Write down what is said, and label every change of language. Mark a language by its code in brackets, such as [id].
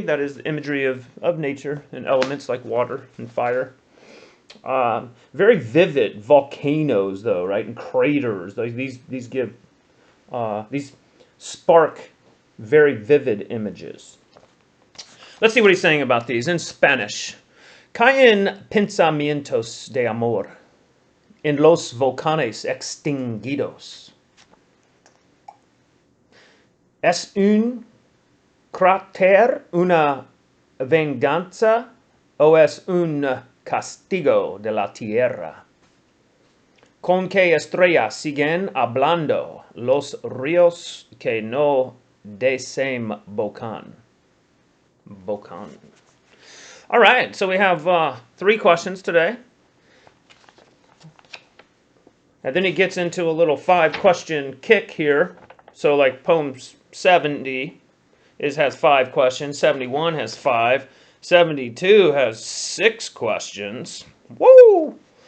[en] That is imagery of nature and elements like water and fire. Very vivid volcanoes, though, right? And craters. These give these spark very vivid images. Let's see what he's saying about these in Spanish. [es] Caen pensamientos de amor en los volcanes extinguidos. ¿Es un cráter una venganza o es un castigo de la tierra? ¿Con qué estrellas siguen hablando los ríos que no desembocan? [en] All right, so we have 3 questions today. And then he gets into a little 5-question kick here. So like poem 70 has 5 questions, 71 has 5, 72 has 6 questions. Woo!